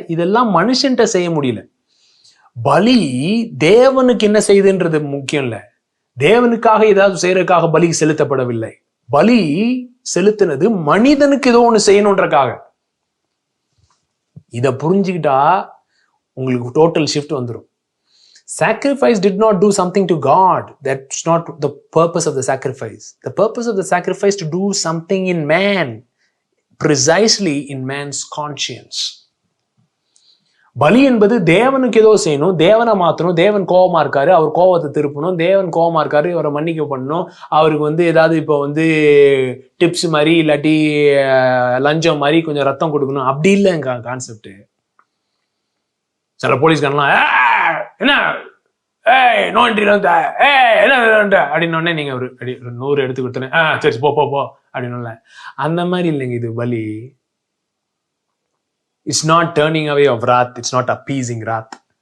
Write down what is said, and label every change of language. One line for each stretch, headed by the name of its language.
Tamil: இதெல்லாம் மனுஷன்கிட்ட செய்ய முடியல. பலி தேவனுக்கு என்ன செய்யுதுன்றது முக்கியம் இல்ல. தேவனுக்காக ஏதாவது செய்யறதுக்காக பலி செலுத்தப்படவில்லை. பலி செலுத்தினது மனிதனுக்கு ஏதோ ஒண்ணு செய்யணுன்றக்காக. இத புரிஞ்சுக்கிட்டா உங்களுக்கு
English: total shift
Tamil: வந்துடும்.
English: Sacrifice did not do something to God. That's not the purpose of the sacrifice. The purpose of the sacrifice to do something in man, precisely in man's conscience.
Tamil: பலி என்பது தேவனுக்கு ஏதோ செய்யணும், தேவனை மாத்தணும், தேவன் கோபமா இருக்காரு, அவர் கோபத்தை திருப்பணும், தேவன் கோபமா இருக்காரு, அவரை மன்னிக்க பண்ணணும், அவருக்கு ஏதாவது இப்போ டிப்ஸ் மாதிரி இல்லாட்டி லஞ்சம் மாதிரி கொஞ்சம் ரத்தம் கொடுக்கணும், அப்படி இல்லைங்க கான்செப்ட். சில போலீஸ்காரலாம் என்ன நோண்டி என்ன அப்படின்னு நீங்க ஒரு 100 எடுத்து கொடுத்தேன், சரி போ போ போ அப்படின்னு. அந்த மாதிரி இல்லைங்க இது பலி.
English: It's not turning away of wrath. It's not appeasing wrath.